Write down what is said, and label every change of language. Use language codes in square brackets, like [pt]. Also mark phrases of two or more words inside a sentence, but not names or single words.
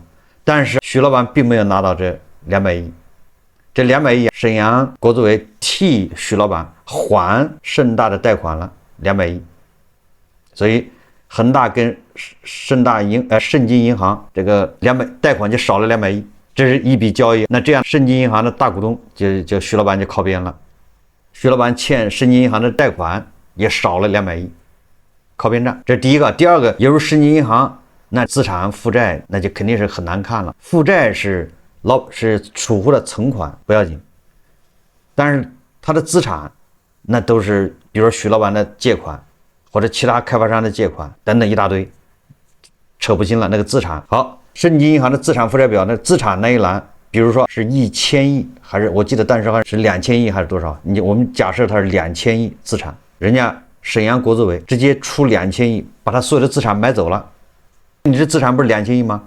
[zh] 但是徐老板並沒有拿到這200億，這200億瀋陽國資委替徐老板還盛大的貸款了200億，所以恆大跟盛金銀行這個貸款就少了200億，這是一筆交易。那這樣盛金銀行的大股東就徐老板就靠邊了，徐老板欠盛金銀行的貸款也少了200億，靠邊站。這是第一個。第二個，由於盛金銀行那資產負債那就肯定是很難看了，負債是是储戶的存款不要緊，但是他的資產那都是比如說許老板的借款或者其他開發商的借款等等一大堆，扯不清了那個資產。好，盛京銀行的資產負債表，那資產那一欄，比如說是1000億，還是我記得當時還是2000億還是多少？我們假設它是2000億資產，人家沈陽國資委直接出2000億，把他所有的資產買走了。你這資產不是2000億嗎？